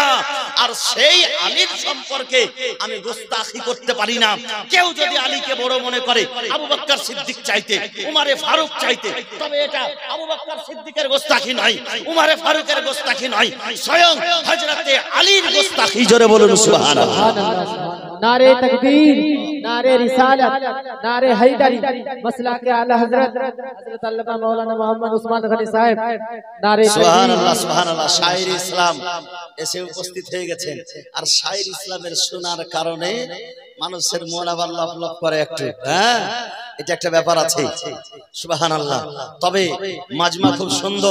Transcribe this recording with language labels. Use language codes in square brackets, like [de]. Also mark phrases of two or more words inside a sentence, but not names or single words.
[bn] আর সেই আলীর সম্পর্কে আমি গোস্তাখি করতে পারি না। কেউ যদি আলীকে বড় মনে করে আবু বকর সিদ্দিক চাইতে, উমারে ফারুক চাইতে, তবে এটা আবু বকর সিদ্দিকের গোস্তাখি নয়, উমারে ফারুকের গোস্তাখি নয়, স্বয়ং হযরতে আলীর গোস্তাখি। জোরে বলুন সুবহানাল্লাহ। [ur] نعرۂ تکبیر، نعرۂ رسالت، نعرۂ حیدری، مسلک کے اعلیٰ حضرت حضرت علامہ مولانا محمد عثمان غنی صاحب, नारे [bn] সুবহানাল্লাহ সুবহানাল্লাহ। [ur] شاعرِ اسلام [bn] এসে উপস্থিত হয়ে গেছেন। আর [ur] شاعرِ اسلام [bn] শোনার কারণে মানুষের মন আবার লপ করে একটু, হ্যাঁ, এটা একটা ব্যাপার আছে। সুবহানাল্লাহ। তবে মাজমা খুব সুন্দর।